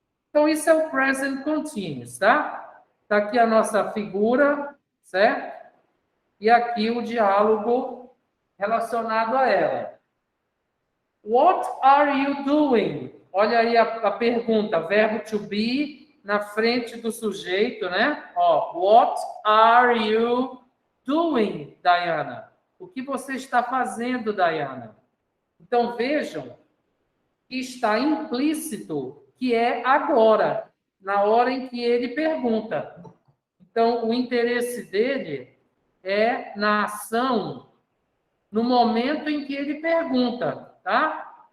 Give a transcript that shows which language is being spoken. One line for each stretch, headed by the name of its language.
Portuguese: Então, isso é o present continuous, tá? Está aqui a nossa figura, certo? E aqui o diálogo relacionado a ela.
English: What are you doing?
Portuguese: Olha aí a pergunta, verbo to be na frente do sujeito, né?
English: Ó, what are you doing, Diana?
Portuguese: O que você está fazendo, Diana? Então, vejam que está implícito que é agora, na hora em que ele pergunta. Então, o interesse dele é na ação, no momento em que ele pergunta, tá?